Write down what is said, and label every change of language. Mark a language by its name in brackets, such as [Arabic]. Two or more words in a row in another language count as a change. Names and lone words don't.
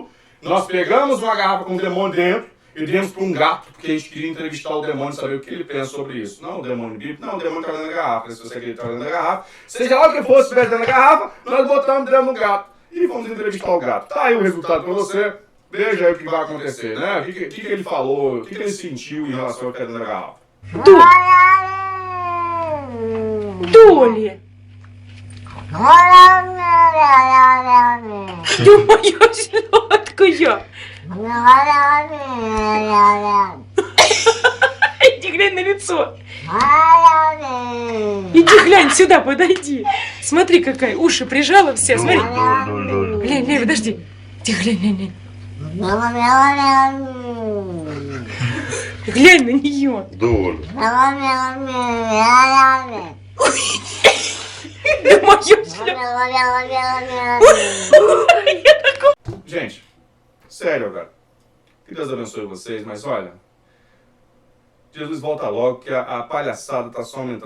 [Portuguese] Nós pegamos uma garrafa com um demônio dentro e demos para um gato, porque a gente queria entrevistar o demônio e saber o que ele pensa sobre isso. Não o demônio bíblico, não o demônio que está dentro da garrafa. Se você queria estar dentro da garrafa, seja lá o que fosse, se estivesse dentro da garrafa, nós botamos dentro do gato e fomos entrevistar o gato. Tá aí o resultado para você. Veja aí o que vai acontecer, né? O que ele falou, o que ele sentiu em relação ao que está dentro da garrafa. [Russian] Дули! Думаю, сладкую! Иди глянь на лицо! Иди глянь сюда, подойди! Смотри, какая, уши прижала все, смотри! Глянь, подожди! Иди глянь. Глянь на нее! Дуля. [Portuguese] Gente, sério, cara. Que Deus abençoe vocês, mas olha, Jesus volta logo, que a palhaçada tá só aumentando.